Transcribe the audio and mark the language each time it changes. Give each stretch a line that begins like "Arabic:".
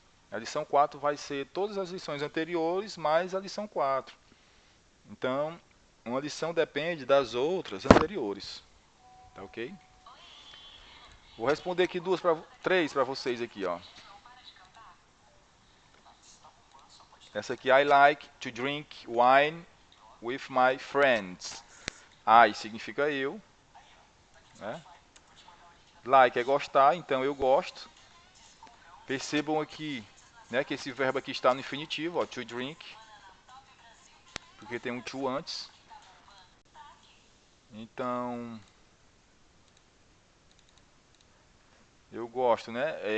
Portuguese: A lição 4 vai ser todas as lições anteriores mais a lição 4. Então, uma lição depende das outras anteriores. Tá ok? Vou responder aqui três para vocês aqui, ó. Essa aqui,
English: I like to drink wine with my friends.
Portuguese: I significa eu, né? Like é gostar, então eu gosto. Percebam aqui, né, que esse verbo aqui está no infinitivo, ó, to drink, porque tem um to antes. Então, eu gosto, né?